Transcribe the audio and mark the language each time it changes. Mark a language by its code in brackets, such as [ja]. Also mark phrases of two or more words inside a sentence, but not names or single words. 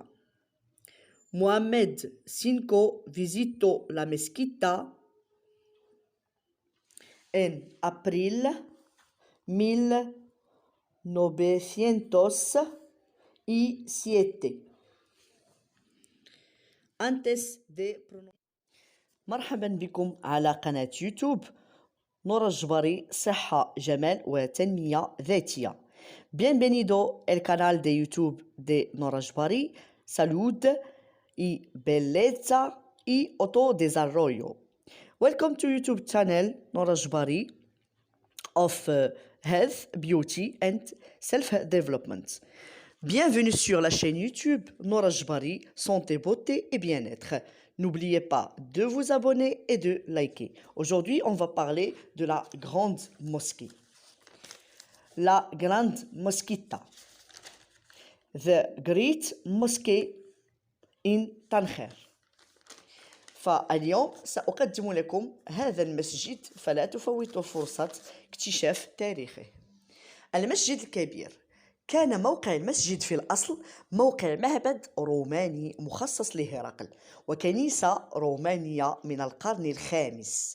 [es] Mohamed V visitó la mezquita en abril 1907. Antes de [ar] مرحبا بكم على قناة يوتيوب نور الجبري صحة جمال وتنمية ذاتية. [es] Bienvenido al canal de YouTube de Nora Jbari, salud y belleza y autodesarrollo. [en] Welcome to YouTube channel Nora Jbari of health, beauty and self-development. [fr] Bienvenue sur la chaîne YouTube Nora Jbari, santé, beauté et bien-être. N'oubliez pas de vous abonner et de liker. Aujourd'hui, on va parler de la grande mosquée. La grande mosquita. [en] The Great Mosque in طنخير. [ar] فاليوم سأقدم لكم هذا المسجد، فلا تفوتوا فرصة اكتشاف تاريخه. المسجد الكبير. كان موقع المسجد في الأصل موقع معبد روماني مخصص لهرقل وكنيسة رومانية من القرن الخامس.